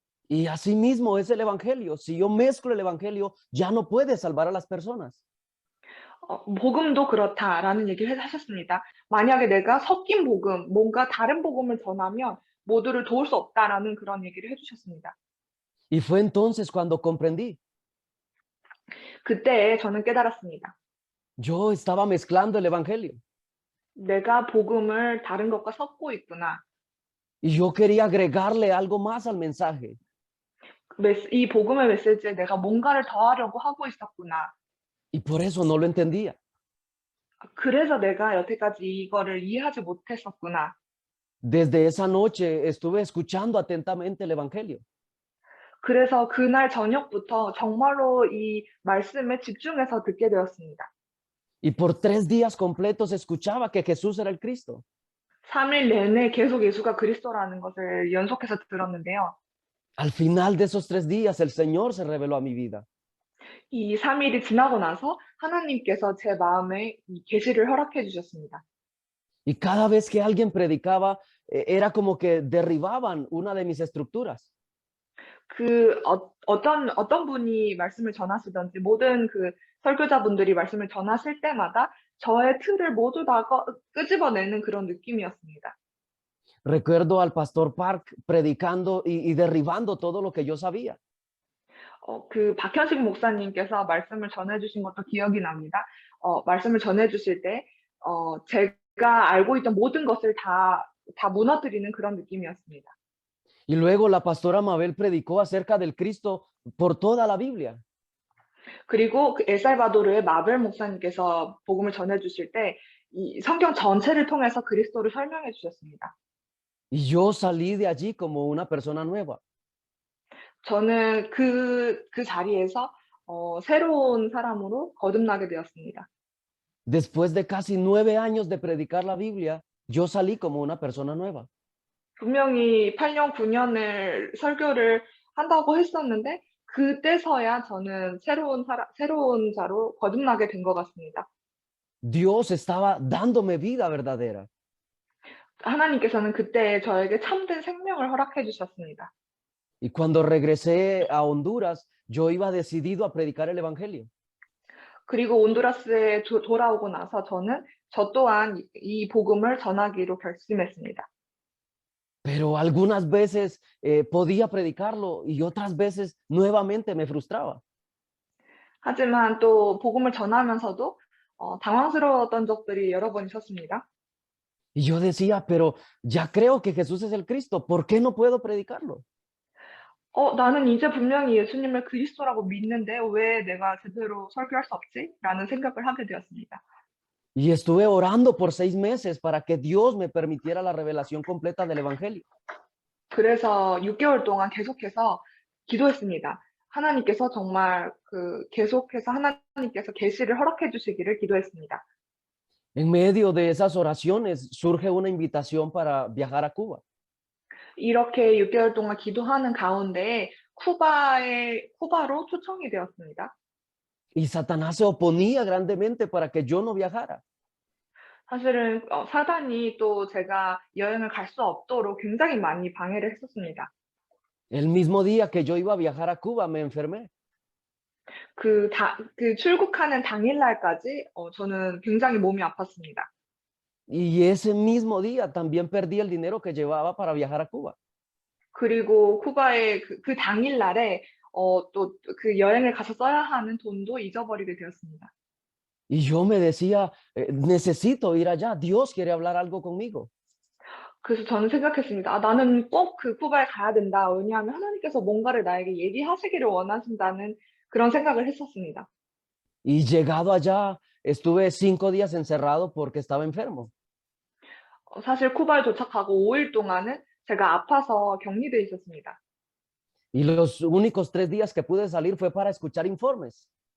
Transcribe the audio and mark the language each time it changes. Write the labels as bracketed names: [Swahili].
[Spanish] Y así mismo es el evangelio. Si yo mezclo el evangelio, ya no puede salvar a las personas. [Korean] 복음도 그렇다라는 얘기를 하셨습니다. 만약에 내가 섞인 복음, 뭔가 다른 복음을 전하면 모두를 도울 수 없다라는 그런 얘기를 해주셨습니다. [Spanish] Y fue entonces cuando comprendí. [Korean] 그때 저는 깨달았습니다. [Spanish] Yo estaba mezclando el evangelio. [Korean] 내가 복음을 다른 것과 섞고 있구나. [Spanish] Y yo quería agregarle algo más al mensaje. [Korean] 이 복음의 메시지에 내가 뭔가를 더하려고 하고 있었구나. [Spanish] Y por eso no lo entendía. [Korean] 그래서 내가 여태까지 이거를 이해하지 못했었구나. [Spanish] Desde esa noche estuve escuchando atentamente el evangelio. [Korean] 그래서 그날 저녁부터 정말로 이 말씀에 집중해서 듣게 되었습니다. [Spanish] Y por 3 días completos escuchaba que Jesús era el Cristo. [Korean] 3일 내내 계속 예수가 그리스도라는 것을 연속해서 들었는데요. [Spanish] Al final de esos 3 días el Señor se reveló a mi vida. [Korean] 이 3일이 지나고 나서 하나님께서 제 마음에 이 계시를 허락해 주셨습니다. [Spanish] Y cada vez que alguien predicaba, era como que derribaban una de mis estructuras. [Korean] 어떤 분이 말씀을 전하시든지 모든 그 설교자분들이 말씀을 전하실 때마다 저의 틀을 모두 다 끄집어내는 그런 느낌이었습니다. [Spanish] Recuerdo al pastor Park predicando y derribando todo lo que yo sabía. [Korean] 그 박현식 목사님께서 말씀을 전해주신 것도 기억이 납니다. 말씀을 전해주실 때, 제가 알고 있던 모든 것을 다 무너뜨리는 그런 느낌이었습니다. [Spanish] Y luego la pastora Mabel predicó acerca del Cristo por toda la Biblia. [Korean] 그리고 그 엘살바도르의 마벨 목사님께서 복음을 전해주실 때, 이 성경 전체를 통해서 그리스도를 설명해 주셨습니다. [Spanish] Y yo salí de allí como una persona nueva. [Korean] 저는 그 자리에서 새로운 사람으로 거듭나게 되었습니다. [Spanish] Después de casi 9 años de predicar la Biblia, yo salí como una persona nueva. [Korean] 분명히 8년, 9년을 설교를 한다고 했었는데 그때서야 저는 새로운 자로 거듭나게 된 것 같습니다. [Spanish] Dios estaba dándome vida verdadera. [Korean] 하나님께서는 그때 저에게 참된 생명을 허락해 주셨습니다. [Spanish] Y cuando regresé a Honduras, yo iba decidido a predicar el Evangelio. [Korean] 그리고 온두라스에 돌아오고 나서 저 또한 이 복음을 전하기로 결심했습니다. [Spanish] Pero algunas veces podía predicarlo y otras veces nuevamente me frustraba. [Korean] 하지만 또 복음을 전하면서도 당황스러웠던 적들이 여러 번 있었습니다. [Spanish] Y yo decía, pero ya creo que Jesús es el Cristo, ¿por qué no puedo predicarlo? [Korean] 나는 이제 분명히 예수님을 그리스도라고 믿는데 왜 내가 제대로 설교할 수 없지? 라는 생각을 하게 되었습니다. [Spanish] Y estuve orando por 6 meses para que Dios me permitiera la revelación completa del Evangelio. [Korean] 그래서 6개월 동안 계속해서 기도했습니다. 하나님께서 정말 계속해서 하나님께서 계시를 허락해 주시기를 기도했습니다. [Spanish] En medio de esas oraciones surge una invitación para viajar a Cuba. [Korean] 이렇게 6개월 동안 기도하는 가운데 쿠바로 초청이 되었습니다. [Spanish] Y Satanás se oponía grandemente para que yo no viajara. [Korean] 사실은 사단이 또 제가 여행을 갈 수 없도록 굉장히 많이 방해를 했었습니다. [Spanish] El mismo día que yo iba a viajar a Cuba, me enfermé. [Korean] 그 출국하는 당일날까지 저는 굉장히 몸이 아팠습니다. [Spanish] Y ese mismo día también perdí el dinero que llevaba para viajar a Cuba. [Korean] 그리고 쿠바의 그 당일날에 또 그 여행을 가서 써야 하는 돈도 잊어버리게 되었습니다. [Spanish] Y yo me decía, necesito ir allá, Dios quiere hablar algo conmigo. [Korean] 그래서 저는 생각했습니다. 나는 꼭 그 쿠바에 가야 된다. 왜냐하면 하나님께서 뭔가를 나에게 얘기하시기를 원하신다는 그런 생각을 했었습니다. [Spanish] Y llegado allá, estuve 5 días encerrado porque estaba enfermo. [Korean] 사실 쿠바에 도착하고 5일 동안은 제가 아파서 격리돼 있었습니다. [Spanish] Y los únicos 3 días que pude salir fue para escuchar informes.